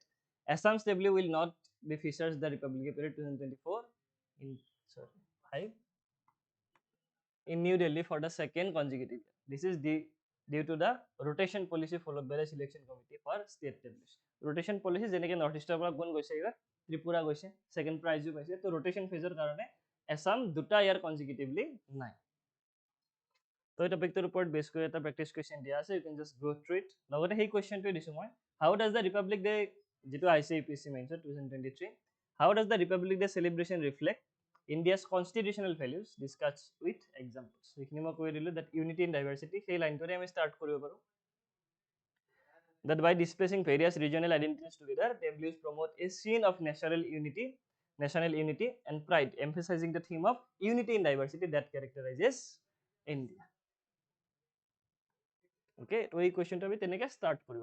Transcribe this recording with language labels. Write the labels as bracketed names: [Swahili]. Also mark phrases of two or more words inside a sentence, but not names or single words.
[English] ASSAM's tableau will not be featured in the Republic Day parade 2024 in New Delhi for the second consecutive year. This is due to the rotation policy followed by the selection committee for state tableaus. [Assamese] Rotation policy যেনেকে [English] North Eastৰ [Assamese] পৰা কোন গৈছে এইবাৰ ত্ৰিপুৰা গৈছে, [English] second prizeও [Assamese] পাইছে. তো [English] rotation phaseৰ [Assamese] কাৰণে ASSAM দুটা ইয়াৰ কনজিকিউটিভলি নাই. তো এই টপিকটোৰ ওপৰত বেছ কৰি এটা [English] practice question [Assamese] দিয়া আছে. [English] you can just go through it. [Assamese] লগতে সেই কুৱেশ্যনটো দিছোঁ মই. [English] how does the Republic Day [Assamese] যিটো আহিছে UPSC মেইনছত 2023, [English] how does the Republic Day celebration reflect India's constitutional values discussed with examples. [Assamese] এইখিনি মই কৈ দিলোঁ [English] that unity in diversity [Assamese] সেই লাইনটোৰে আমি ষ্টাৰ্ট কৰিব পাৰোঁ. [English] That by displaying various regional identities together, tableaus promote a scene of national unity and pride, emphasizing the theme of unity in diversity that characterizes India. Okay, so this question to be start koribo.